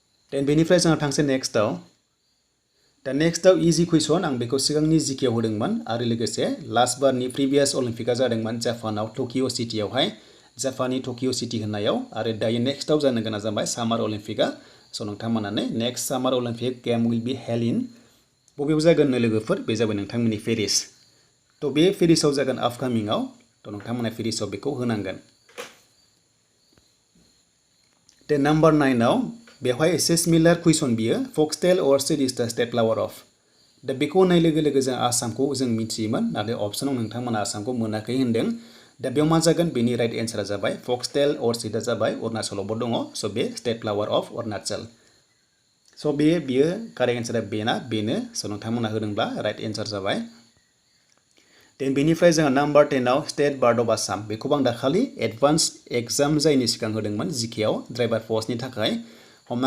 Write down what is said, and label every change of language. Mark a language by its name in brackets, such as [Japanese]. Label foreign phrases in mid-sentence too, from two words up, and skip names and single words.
[Bodo] देन बेनिफ्राय जोंहा थांसै नेक्स्टआव दा नेक्स्टआव [English] easy question [Bodo] आं बेखौ सिगांनि जिकेआव होदोंमोन आरो लोगोसे लास्ट बारनि [English] previous olympic [Bodo] जादोंमोन जापानाव टकिअ सिटियावहाय जापाननि टकिअ सिटि होननायाव आरो दायो नेक्स्टआव जानो गोनां जाबाय [English] summer olympic [Bodo] स' नोंथांमोनानो [English] next summer olympic game will be held in [Bodo] बबेयाव जागोन लोगोफोर बे जाबाय नोंथांमोननि पेरिस थ' बे पेरिसाव जागोन आपकामिंआव थ' नोंथांमोना पेरिसाव बेखौ होनांगोन दे नाम्बार 9 आव बेवहाय एसे [English] similar question [Bodo] बियो [English] foxtail orchid is the state flower of the [Bodo] बेखौ होनाय लोगो लोगो जों आसामखौ जों मिथियोमोन नाथाय अप्सनाव नोंथांमोना आसामखौ मोनाखै होनदों दा बेयाव मा जागोन बेनि [English] right answer [Bodo] जाबाय [English] foxtail orchid [Bodo] जाबाय अरुणाचलावबो दङ स' बे [English] state flower [Bodo] अफ अरुणाचल स' बियो [English] correct answer [Bodo] बेनो स' नोंथांमोना होदोंब्ला [English] right answer [Bodo] जाबाय देन बेनिफ्राय जोंहा नाम्बार 10 आव [English] state bird of Assam [Bodo] बेखौबो आं दाखालि [English] advance exam [Bodo] जायनि सिगां होदोंमोन जिकेआव [English] driver post [Bodo] थाखाय हमना